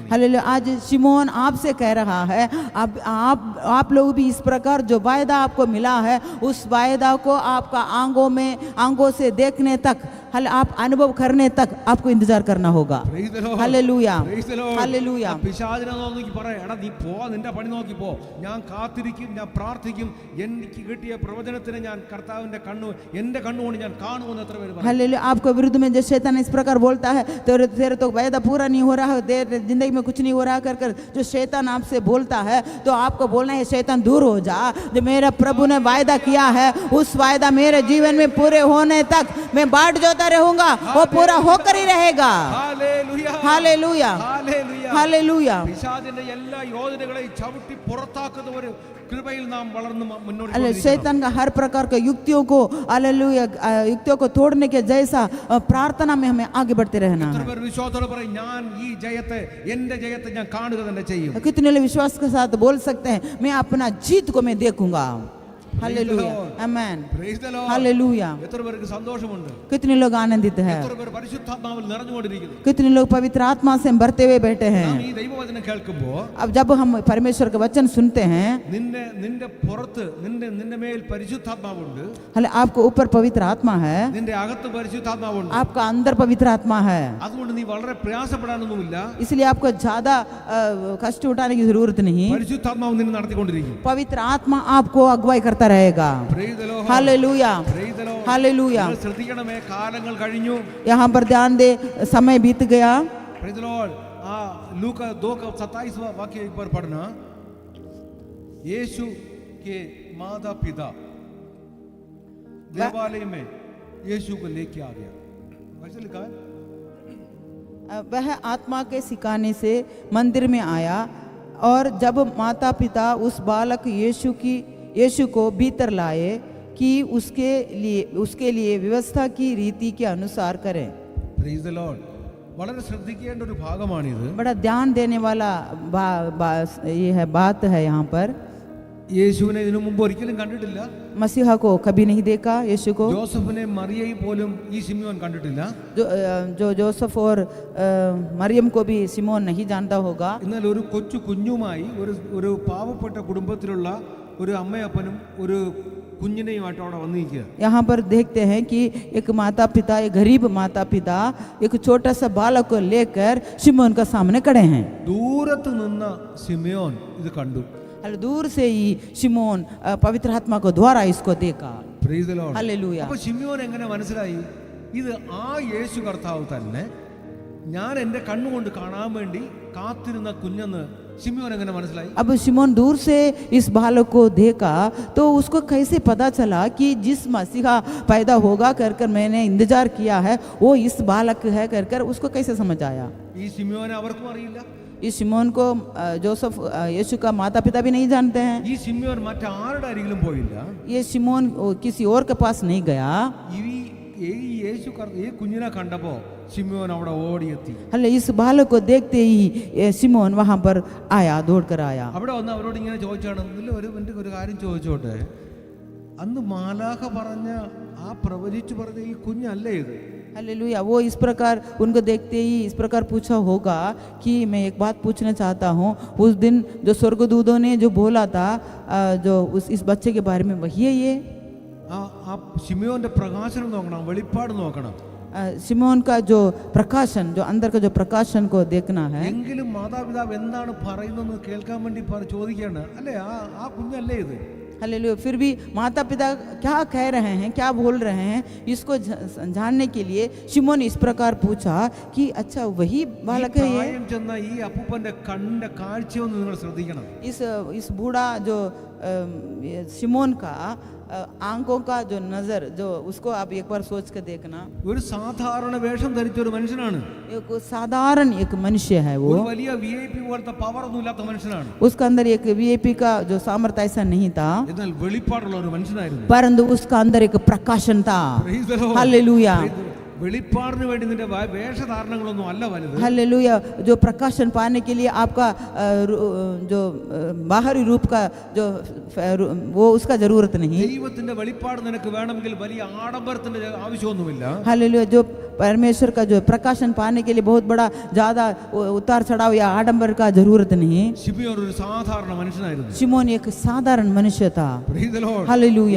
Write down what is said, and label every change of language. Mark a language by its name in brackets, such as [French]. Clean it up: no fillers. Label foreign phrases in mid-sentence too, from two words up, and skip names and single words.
[Hindi] हालेलुया आज शिमोन आपसे कह रहा है आप लोग भी इस प्रकार जो वायदा आपको मिला है उस वायदा को आपका आंखों से देखने तक आप अनुभव करने तक आपको इंतजार करना होगा. [English] Praise the Lord. [Hindi] हालेलुया [English] Praise the Lord. [Hindi] हालेलुया. [Malayalam] പിശാചിനെ നോക്കി പറ, എടാ നീ പോ, നിന്റെ പണി നോക്കി പോ, ഞാൻ കാത്തിരിക്കും, ഞാൻ പ്രാർത്ഥിക്കും, എനിക്ക് കിട്ടിയ പ്രവചനത്തിന് ഞാൻ കർത്താവിന്റെ എന്റെ കണ്ണുകൊണ്ട് ഞാൻ കാണുമെന്ന് എത്ര പേര് പറയും? [Hindi] हालेलुया आपको विरुद्ध में जो शैतान इस प्रकार बोलता है तेरे तो वायदा पूरा नहीं हो रहा है, तेरे जिंदगी में कुछ नहीं हो रहा कर जो शैतान आपसे बोलता है तो आपको बोलना है शैतान दूर हो जा. जो मेरा प्रभु ने वायदा किया है उस वायदा मेरे जीवन में पूरे होने तक मैं बाट जोता रहूंगा, वो पूरा होकर ही रहेगा. [Malayalam] ഹല്ലേലൂയ. [Hindi] हालेलुया [Malayalam] ഹല്ലേലൂയ. [Hindi] हालेलुया. [Malayalam] പിശാചിന്റെ എല്ലാ യോജനകളെയും ചവിട്ടി പുറത്താക്കുന്ന ഒരു കൃപയിൽ നാം വളർന്ന് മുന്നോട്ട് [Hindi] अरे [Malayalam] പോയിരിക്കണം. [Hindi] शैतान का हर प्रकार के युक्तियों को हालेलुया युक्तियों को तोड़ने के जैसा प्रार्थना में हमें आगे बढ़ते रहना [Malayalam] എത്ര [Hindi] है. [Malayalam] പേർ വിശ്വാസത്തോടെ പറയും, ഞാൻ ഈ ജയത്തെ എന്റെ ജയത്തെ ഞാൻ കാണുക തന്നെ ചെയ്യും? [Hindi] कितने लोग विश्वास के साथ बोल सकते हैं मैं अपना जीत को मैं देखूंगा. हालेलुया आमेन. [English] Praise the Lord. [Hindi] हालेलुया. [Malayalam] എത്ര പേർക്ക് സന്തോഷമുണ്ട്? [Hindi] कितने लोग आनंदित हैं? [Malayalam] എത്ര പേർ പരിശുദ്ധാത്മാവിൽ നിറഞ്ഞുകൊണ്ടിരിക്കുന്നു? [Hindi] कितने लोग पवित्र आत्मा से भरते हुए बैठे हैं? [Malayalam] നാം ഈ ദൈവവചനം കേൾക്കുമ്പോൾ [Hindi] अब जब हम परमेश्वर का वचन सुनते हैं [Malayalam] നിന്റെ പുറത്ത് നിന്റെ മേൽ പരിശുദ്ധാത്മാവുണ്ട്, [Hindi] हाले आपको ऊपर पवित्र आत्मा है, [Malayalam] നിന്റെ അകത്ത് പരിശുദ്ധാത്മാവുണ്ട്. [Hindi] आपका अंदर पवित्र आत्मा है. [Malayalam] അതുകൊണ്ട് നീ വളരെ പ്രയാസപ്പെടാനൊന്നുമില്ല. [Hindi] इसलिए आपको ज्यादा कष्ट उठाने की जरूरत नहीं. [Malayalam] പരിശുദ്ധാത്മാവ് നിന്നെ നടത്തിക്കൊണ്ടിരിക്കും. [Hindi] पवित्र आत्मा आपको अगुवाई करता रहेगा. [English] Praise the Lord. [Hindi] हालेलुया [English] Praise the Lord. [Hindi] हालेलुया. [Malayalam] നിങ്ങൾ ശ്രദ്ധിക്കണമേ, കാലങ്ങൾ കഴിഞ്ഞു. [Hindi] यहाँ पर ध्यान दे समय बीत गया. [English] Praise the Lord. [Hindi] लूका 2:27 वाक्य एक बार पढ़ना. यीशु के माता पिता देवालय में यीशु को लेके आ गया. वैसे लिखा है. वह आत्मा के सिखाने से मंदिर में आया और जब माता पिता उस बालक यीशु को भीतर लाए कि उसके लिए व्यवस्था की रीति के अनुसार करें. [English] Praise the Lord. [Malayalam] വളരെ ശ്രദ്ധിക്കേണ്ട ഒരു ഭാഗമാണിത്. [Hindi] बड़ा ध्यान देने वाला ये है बात है. यहाँ पर [Malayalam] യേശുവിനെ ഇതിനു മുമ്പ് ഒരിക്കലും കണ്ടിട്ടില്ല. [Hindi] मसीहा को कभी नहीं देखा. यीशु को [Malayalam] ജോസഫിനെ മറിയയും പോലും ഈ ശിമിയോൻ കണ്ടിട്ടില്ല. [Hindi] जो जोसेफ और मरियम को भी सिमोन नहीं जानता होगा. [Malayalam] എന്നാൽ ഒരു കുഞ്ഞുമായി ഒരു പാവപ്പെട്ട കുടുംബത്തിലുള്ള ഒരു അമ്മയപ്പനും ഒരു കുഞ്ഞിനെയുമായിട്ട് അവിടെ വന്നിരിക്കുക. [Hindi] यहाँ पर देखते हैं कि एक माता पिता, एक गरीब माता पिता एक छोटा सा बालक को लेकर शिमोन का सामने खड़े हैं. [Malayalam] ദൂരത്ത് നിന്ന ശിമിയോൻ ഇത് കണ്ടു. [Hindi] दूर से ही शिमोन पवित्र आत्मा को द्वारा इसको देखा. [English] Praise the Lord. [Hindi] हालेलुया. [Malayalam] അപ്പോൾ ശിമിയോൻ എങ്ങനെ മനസ്സിലായി ഇത് ആ യേശു കർത്താവ് തന്നെ ഞാൻ എൻ്റെ കണ്ണുകൊണ്ട് കാണാൻ വേണ്ടി കാത്തിരുന്ന കുഞ്ഞെന്ന് ശിമിയോൻ എങ്ങനെ മനസ്സിലായി? [Hindi] अब शिमोन दूर से इस बालक को देखा तो उसको कैसे पता चला कि जिस मसीहा पैदा होगा कर मैंने इंतजार किया है वो इस बालक है कर उसको कैसे समझ आया? [Malayalam] ഈ ശിമിയോനെ അവർക്കും അറിയില്ല. [Hindi] इस शिमोन को जोसेफ यीशु का माता पिता भी नहीं जानते हैं. [Malayalam] ഈ ശിമ്യോൻ മറ്റാരുടെ അരികിലും പോയില്ല. [Hindi] ये शिमोन किसी और के पास नहीं गया. [Malayalam] ഈ കുഞ്ഞിനെ കണ്ടപ്പോ ശിമ്യോൻ അവിടെ ഓടിയെത്തി. [Hindi] हले इस बालक को देखते ही शिमोन वहां पर आया, दौड़कर आया. [Malayalam] അവിടെ വന്ന് അവരോട് ഇങ്ങനെ ചോദിച്ചാണ്, ഒരു കാര്യം ചോദിച്ചോട്ടെ, അന്ന് മാലാഖ പറഞ്ഞ ആ പ്രവചിച്ചു പറഞ്ഞ ഈ കുഞ്ഞല്ലേ ഇത്? [Hindi] हालेलुया. वो इस प्रकार उनको देखते ही इस प्रकार पूछा होगा कि मैं एक बात पूछना चाहता हूँ, उस दिन जो स्वर्गदूतों ने जो बोला था जो इस बच्चे के बारे में वही है ये? [Malayalam] ആ ശിമ്യോന്റെ പ്രകാശനം നോക്കണം, വെളിപ്പാട് നോക്കണം. [Hindi] शिमोन का जो प्रकाशन, जो अंदर का जो प्रकाशन को देखना है. [Malayalam] എങ്കിലും മാതാപിതാവ് എന്താണ് പറയുന്നതെന്ന് കേൾക്കാൻ വേണ്ടി ചോദിക്കുകയാണ്, അല്ലേ ആ കുഞ്ഞല്ലേ ഇത്? [Hindi] हालेलुया. फिर भी माता पिता क्या कह रहे हैं, क्या बोल रहे हैं, इसको जानने के लिए शिमोन इस प्रकार पूछा कि अच्छा वही बालक है ये? [Malayalam] പ്രായം ചെന്ന ഈ അപ്പൂപ്പന്റെ കണ്ണിന്റെ കാഴ്ചയൊന്ന് നിങ്ങൾ ശ്രദ്ധിക്കണം. [Hindi] इस बूढ़ा जो शिमोन का आंखों का जो नजर, जो उसको आप एक बार सोच कर देखना. [Malayalam] ഒരു സാധാരണ വേഷം ധരിച്ച ഒരു മനുഷ്യനാണ്. [Hindi] एक साधारण एक मनुष्य है वो. [Malayalam] ഒരു വലിയ വിഐപി പോലത്തെ പവർ ഒന്നും ഇല്ലാത്ത മനുഷ്യനാണ്. [Hindi] उसका अंदर एक वीआईपी का जो सामर्थ्य ऐसा नहीं था, [Malayalam] എന്നാൽ വെളിപ്പാടുള്ള ഒരു മനുഷ്യനായിരുന്നു. [Hindi] परंतु उसका अंदर एक प्रकाशन था. [English] Praise the Lord. [Hindi] हालेलुया. [Malayalam] വെളിപ്പാടിന് വേണ്ടി നിന്റെ വേഷധാരണങ്ങളൊന്നും അല്ല വലുത്. [Hindi] हालेलुया. जो प्रकाशन पाने के लिए आपका जो बाहरी रूप का जो वो उसका जरूरत नहीं. [Malayalam] ദൈവത്തിന്റെ വെളിപ്പാട് നിനക്ക് വേണമെങ്കിൽ വലിയ ആഡംബരത്തിന്റെ ആവശ്യമൊന്നുമില്ല. [Hindi] हालेलुया. जो परमेश्वर का जो प्रकाशन पाने के लिए बहुत बड़ा ज्यादा उतार चढ़ाव या आडंबर का जरूरत नहीं. [Malayalam] ശിമിയോൻ ഒരു സാധാരണ മനുഷ്യനായിരുന്നു. [Hindi] शिमोन एक साधारण मनुष्य था. [English] Praise the Lord. [Hindi] हालेलुया.